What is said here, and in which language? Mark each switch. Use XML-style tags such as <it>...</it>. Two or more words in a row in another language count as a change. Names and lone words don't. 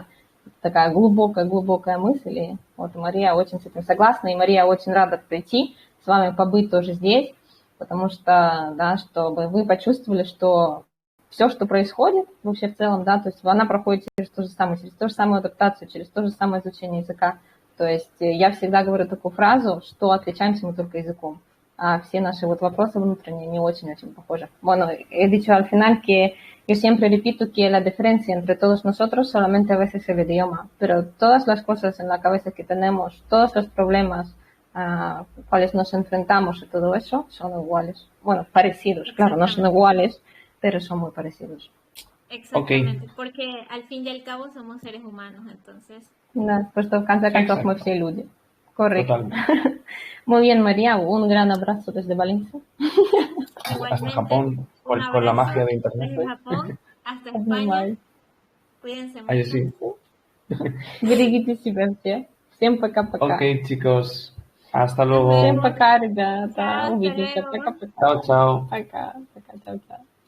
<ru>Такая глубокая мысль, и вот Мария очень с этим согласна, и Мария очень рада прийти, с вами побыть тоже здесь, потому что, да, чтобы вы почувствовали, что все, что происходит вообще в целом, да, то есть она проходит через то же самое адаптацию, через то же самое изучение языка. То есть я всегда говорю такую фразу, что отличаемся мы только языком, а все наши вот вопросы внутренние не очень-очень похожи.</ru> <es>Bueno, he dicho al final que yo siempre repito que la diferencia entre todos nosotros solamente a veces es el idioma, pero todas las cosas en la cabeza que tenemos, todos los problemas a cuales nos enfrentamos y todo eso son iguales. Bueno, parecidos, claro, no son iguales, pero son muy parecidos. Exactamente, porque al fin y al cabo somos seres humanos, entonces.</es> <ru>Да, просто в конце концов мы все люди.</ru> <es>Correcto. Muy bien, María, un gran abrazo desde Valencia. Hasta Japón, con la magia de Internet. Desde Japón hasta España. Cuídense mucho. Ahí sí.</es> <ru>Берегите себя все. Всем пока-пока.</ru> <es>Ok, chicos. Hasta luego.</es> <ru>Всем пока, ребята.</ru> <es>Chao,</es> <ru>Увидимся.</ru> <es>hasta luego.</es> <ru>Пока-пока.</ru> <es>Chao, chao.</es> <ru>Пока. Пока,</ru> <es>chao, chao.</es>